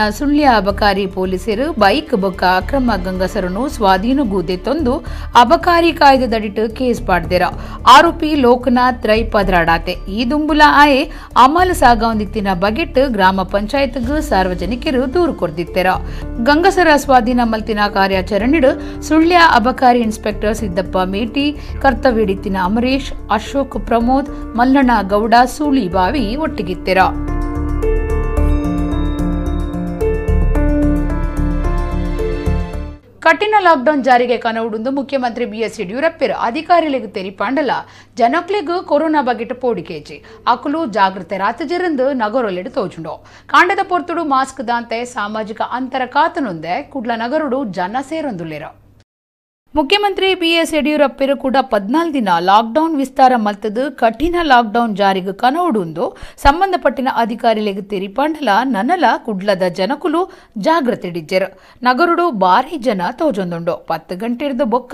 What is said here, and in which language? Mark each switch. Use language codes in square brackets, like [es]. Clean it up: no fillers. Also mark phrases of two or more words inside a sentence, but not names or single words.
[tcy] ಸುಳ್ಯ ಅಬಕಾರಿ ಪೊಲೀಸರು ಬೈಕ್ ಬೊಕ್ಕ ಅಕ್ರಮ ಗಂಗಸರನ್ನು ಸ್ವಾಧೀನಗೂದೆ ತಂದು ಅಬಕಾರಿ ಕಾಯ್ದೆದಡಿಟ್ಟು ಕೇಸ್ ಪಾಡ್ದೇರ ಆರೋಪಿ ಲೋಕನಾಥ್ ರೈ ಪದ್ರಾಡಾತೆ ಈ ದುಂಬುಲ ಆಯೆ ಅಮಲು ಸಾಗವೊಂದಿತ್ತಿನ ಬಗೆಟ್ ಗ್ರಾಮ ಪಂಚಾಯತ್ಗೂ ಸಾರ್ವಜನಿಕರು ದೂರು ಕೊರ್ದಿತ್ತೆರ ಗಂಗಸರ ಸ್ವಾಧೀನ ಮಲ್ತಿನ ಕಾರ್ಯಾಚರಣೆಡು ಸುಳ್ಯ ಅಬಕಾರಿ ಇನ್ಸ್ಪೆಕ್ಟರ್ ಸಿದ್ದಪ್ಪ ಮೇಟಿ ಕರ್ತವ್ಯಡಿತ್ತಿನ ಅಮರೇಶ್ ಅಶೋಕ್ ಪ್ರಮೋದ್ ಮಲ್ಲಣ್ಣ ಗೌಡ ಸೂಳಿಬಾವಿ ಒಟ್ಟಿಗಿತ್ತೆರ. ಕಠಿಣ ಲಾಕ್ಡೌನ್ ಜಾರಿಗೆ ಕನವುಡುಂದು ಮುಖ್ಯಮಂತ್ರಿ ಬಿಎಸ್ ಯಡಿಯೂರಪ್ಪರು ಅಧಿಕಾರಿಗಳಿಗೆ ತೆರಿಪಾಂಡಲ ಜನಕ್ಲಿಗೂ ಕೊರೋನಾ ಬಗೆಟ್ ಪೋಡಿಕೇಜಿ ಅಕುಲು ಜಾಗೃತೆ ರಾತಜರಂದು ನಗರೊಲೆಡು ತೋಜುಂಡು ಕಾಂಡದ ಪೊರ್ತುಡು ಮಾಸ್ಕ್ ದಾಂತೆ ಸಾಮಾಜಿಕ ಅಂತರ ಕಾತನೊಂದೆ ಕುಡ್ಲ ನಗರುಡು ಜನ ಸೇರೊಂದುಲ್ಲೆರ. ಮುಖ್ಯಮಂತ್ರಿ ಬಿಎಸ್ ಯಡಿಯೂರಪ್ಪರು ಕೂಡ 14 ದಿನ ಲಾಕ್ಡೌನ್ ವಿಸ್ತಾರ ಮಲ್ತದು ಕಠಿಣ ಲಾಕ್ಡೌನ್ ಜಾರಿಗೆ ಕನವುಡುಂದು ಸಂಬಂಧಪಟ್ಟಿನ ಅಧಿಕಾರಿಗಳಿಗೆ ತೆರಿಪಾಂಡಲ ನನಲ ಕುಡ್ಲದ ಜನಕುಲು ಜಾಗ್ರತೆ ಹಿಡಿಜ್ಜೆರ ನಗರುಡು ಬಾರಿ ಜನ ತೋಜೊಂದುಂಡು 10 ಗಂಟೆ ಹಿಡಿದು ಬೊಕ್ಕ